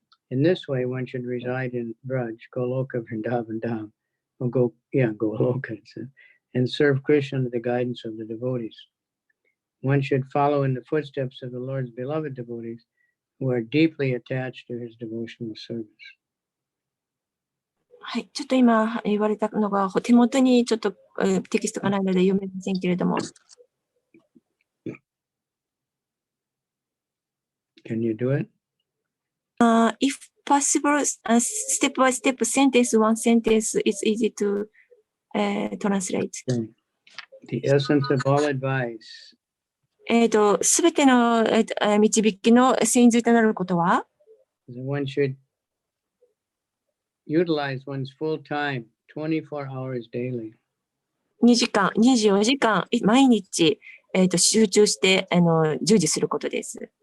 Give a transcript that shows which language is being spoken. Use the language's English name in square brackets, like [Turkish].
[English] In this way, one should reside in Braj, Goloka, Vrindavan, Dham, or Goloka, and serve Krishna under the guidance of the devotees. One should follow in the footsteps of the Lord's beloved devotees, who are deeply attached to his devotional service. [Japanese] はい、ちょっと今言われたのが手元にちょっとテキストがないので読めませんけれども。 [English] Can you do it? If possible, step by step, sentence, one sentence, it's easy to translate. The essence of all advice [Japanese] すべての導きの真髄となることは、 [English] is that one should utilize one's full time, 24 hours daily. [Japanese] 2時間、24時間、毎日、集中して従事することです。